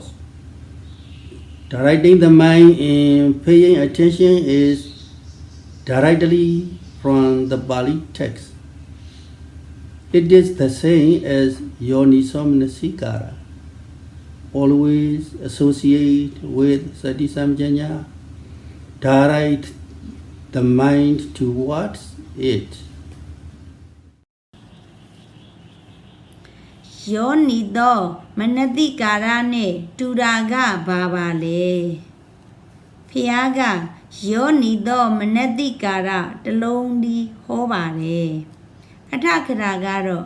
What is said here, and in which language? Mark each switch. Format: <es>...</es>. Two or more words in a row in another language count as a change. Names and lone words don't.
<en>Directing the mind and paying attention is directly from the Pali text. It is the same as Yonisamanasikara. Always associate with Sati Samādhi. Direct the mind towards it.</en> <my>ယောနီသောမနတိကာရနဲ့တူတာကဘာပါလဲဖျားကယောနီသောမနတိကာရတလုံးဒီဟောပါတယ်အထခရာကတော့</my>